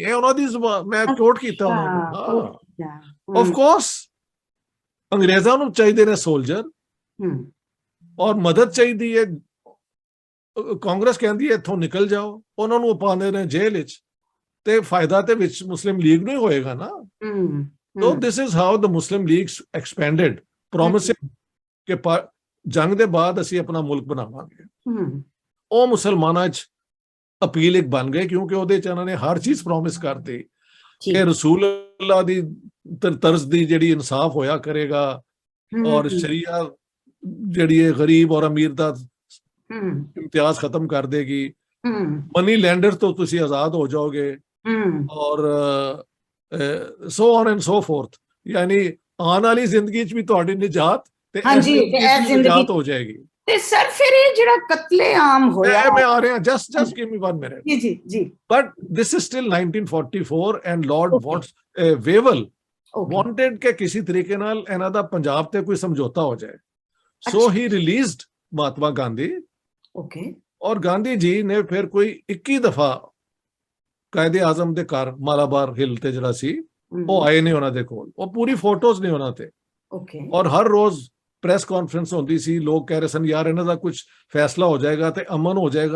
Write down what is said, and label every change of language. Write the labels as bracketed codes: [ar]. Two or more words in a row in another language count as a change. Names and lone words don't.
[pa] ਇਹ ਉਹਨਾਂ ਦੀ ਮੈਂ ਕੋਟ ਕੀਤਾ ਉਹਨਾਂ ਨੂੰ। [en] of course [pa] ਅੰਗਰੇਜ਼ਾਂ ਨੂੰ ਚਾਹੀਦੇ ਨੇ ਸੋਲਜਰ, ਔਰ ਮਦਦ ਚਾਹੀਦੀ ਹੈ ਕਾਂਗਰਸ ਕਹਿੰਦੀ ਹੈ ਇੱਥੋਂ ਨਿਕਲ ਜਾਓ, ਉਹਨਾਂ ਨੂੰ ਪਾਉਂਦੇ ਨੇ ਜੇਲ੍ਹ ਵਿੱਚ, ਤੇ ਫਾਇਦਾ ਤੇ ਵਿੱਚ ਮੁਸਲਿਮ ਲੀਗ ਨੂੰ ਹੀ ਹੋਏਗਾ ਨਾ। [en] So this is how the Muslim League expanded, promising [pa] ਕਿ ਜੰਗ ਦੇ ਬਾਅਦ ਅਸੀਂ ਆਪਣਾ ਮੁਲਕ ਬਣਾਵਾਂਗੇ। ਉਹ ਮੁਸਲਮਾਨਾਂ 'ਚ ਅਪੀਲ ਇੱਕ ਬਣ ਗਏ, ਕਿਉਂਕਿ ਉਹਦੇ 'ਚ ਇਹਨਾਂ ਨੇ ਹਰ ਚੀਜ਼ ਪ੍ਰੋਮਿਸ ਕਰਤੀ ਕਿ ਰਸੂਲ ਅੱਲਾਹ ਦੀ ਤਰਜ਼ ਦੀ ਜਿਹੜੀ ਇਨਸਾਫ ਹੋਇਆ ਕਰੇਗਾ, ਔਰ ਸ਼ਰੀਆ ਜਿਹੜੀ ਹੈ ਗਰੀਬ ਔਰ ਅਮੀਰ ਦਾ ਇਮਤਿਆਜ਼ ਖਤਮ ਕਰ ਦੇਗੀ, [en] money lender [pa] ਤੋਂ ਤੁਸੀਂ ਆਜ਼ਾਦ ਹੋ ਜਾਓਗੇ, ਔਰ [en] so on and so forth, [pa] ਯਾਨੀ ਆਉਣ ਵਾਲੀ ਜ਼ਿੰਦਗੀ 'ਚ ਵੀ ਤੁਹਾਡੀ ਨਿਜਾਤ ਤੇ ਨਿਜਾਤ ਹੋ ਜਾਏਗੀ। ਤੇ ਸਰ ਫਿਰ ਇਹ ਜਿਹੜਾ ਕਤਲੇ-ਆਮ ਹੋਇਆ, ਮੈਂ ਆ ਰਿਹਾ, [en] just give me 1 minute। [pa] ਜੀ [en] but this is still 1944 and Lord Wavell wanted [pa] ਕਿ ਕਿਸੇ ਤਰੀਕੇ ਨਾਲ ਇਹਨਾਂ ਦਾ ਪੰਜਾਬ ਤੇ ਕੋਈ ਸਮਝੌਤਾ ਹੋ ਜਾਏ, [en] so he released ਮਹਾਤਮਾ ਗਾਂਧੀ। [pa] ਔਰ ਗਾਂਧੀ ਜੀ ਨੇ ਫਿਰ ਕੋਈ 21 ਦਫਾ ਕਾਇਦੇ ਆਜ਼ਮ ਦੇ ਘਰ ਮਾਲਾਬਾਰ ਹਿੱਲ ਤੇ ਜਿਹੜਾ ਸੀ ਉਹ ਆਏ ਨੇ ਉਹਨਾਂ ਦੇ ਕੋਲ, ਉਹ ਪੂਰੀ ਫੋਟੋਜ਼ ਨੇ ਉਹਨਾਂ ਤੇ। ਔਰ ਹਰ ਰੋਜ਼ [en] press conference [pa] ਹੁੰਦੀ ਸੀ, ਲੋਕ ਕਹਿ ਰਹੇ ਸਨ ਯਾਰ ਇਹਨਾਂ ਦਾ ਕੁਝ ਫੈਸਲਾ ਹੋ ਜਾਏਗਾ ਤੇ ਅਮਨ ਹੋ ਜਾਏਗਾ।